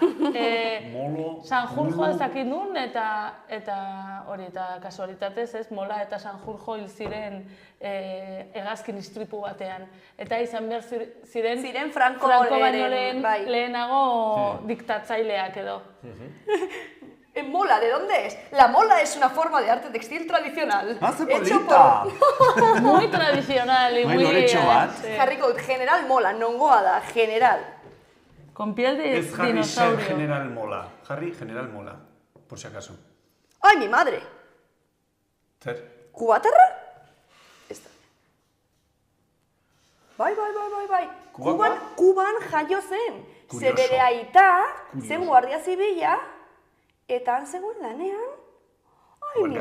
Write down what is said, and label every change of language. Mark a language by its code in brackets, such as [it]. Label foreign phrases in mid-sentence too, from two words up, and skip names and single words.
[eu] Sanjurjo ez dakit nun, eta hori, eta kasualitatez, ez, Mola eta Sanjurjo hil ziren hegazkin istripu batean. Eta izan behar ziren Franco baino lehenago diktatzaileak edo. [es] Mola, ¿de dónde es? La mola es una forma de arte textil tradicional. ¡Más bonita! Muy tradicional y muy... [eu] Jarriko general mola, nongoa da, general. [es] Con piel de [eu] ez jarri [es] dinosaurio. ser General Mola. [eu] Jarri General Mola, [es] por si acaso. Ai, mi madre! [eu] Zer? Kubatarra? Ez da. Bai. Kubakoa? Kuban jaio zen. Kurioso. Ze bere aita, Kurioso. zen guardia zibila, eta han zegoen lanean. [es] Ai, mi